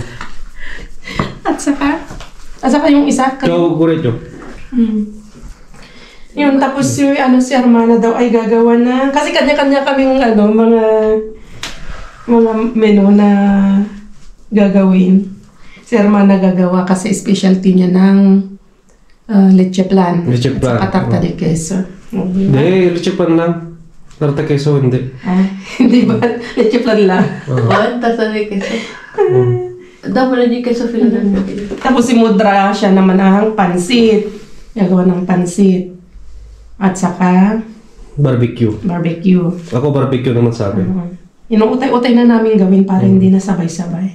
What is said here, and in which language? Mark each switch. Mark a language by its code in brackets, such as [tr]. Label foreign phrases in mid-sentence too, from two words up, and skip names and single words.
[tl] At saka yung isa. Chocolate. Yun, tapos yung si Hermana daw ay gagawa na. Kasi kanya-kanya kaming mga menu na gagawin. Si Hermana gagawa kasi specialty niya ng leche plan. Leche plan. [es] At tarta de queso. [tl] Hindi, leche plan lang. [es] Tarta queso, [tl] hindi. Hindi ba? Leche plan lang. [es] Tarta de queso. [tl] Dapat na queso Philadelphia. Tapos si Mudra siya naman ang pansit. Gagawa ng pansit. At saka Barbecue. Ako barbecue naman sa akin. Inuutay-utay na namin gawin para hindi na sabay-sabay.